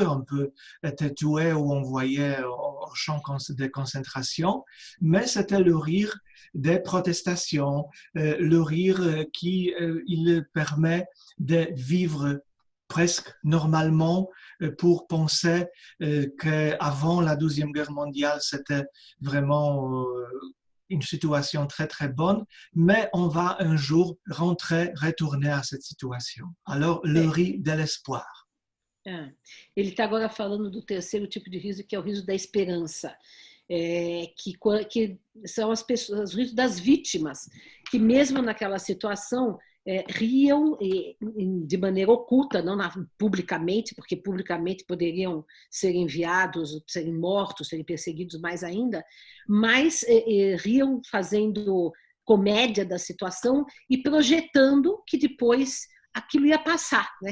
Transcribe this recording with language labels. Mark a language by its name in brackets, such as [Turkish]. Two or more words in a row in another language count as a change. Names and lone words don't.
[French] On peut être tué ou envoyé au champ de concentration, mais c'était le rire des protestations, le rire qui il permet de vivre presque normalement pour penser qu'avant la Deuxième Guerre mondiale, c'était vraiment une situation très très bonne, mais on va un jour retourner à cette situation. Alors, le riz de l'espoir. [Portuguese] Ele está agora falando do terceiro tipo de riso, que é o riso da esperança, que são as pessoas, os risos das vítimas, que mesmo naquela situação riam de maneira oculta, não publicamente, porque publicamente poderiam ser enviados, serem mortos, serem perseguidos mais ainda, mas riam fazendo comédia da situação e projetando que depois aquilo ia passar, né?